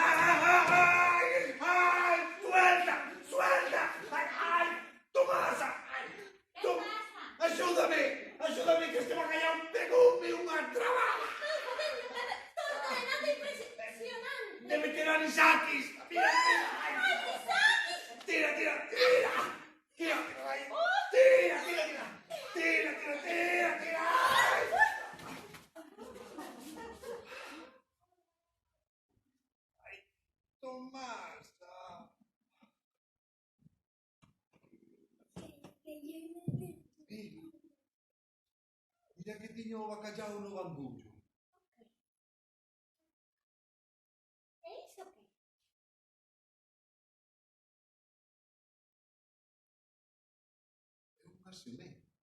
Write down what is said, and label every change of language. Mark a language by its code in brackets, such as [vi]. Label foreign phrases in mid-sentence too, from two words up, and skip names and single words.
[gl] Ai! Ai! Suelta! Suelta! Ai! Tomasa! Que pasa? Axúdame! Axúdame que este bacallao pegoume unha trabada! Todo é nada impresionante. Debe ter anisakis! Mira, mira! Ai, Isakis! Tira, tira, tira! Tira, ai! Tira, tira, tira! Tira, tira, tira, tira! Ai! Ai, Tomasa! Mira que tiña o bacallao no bambullo. É iso que? É unha semente.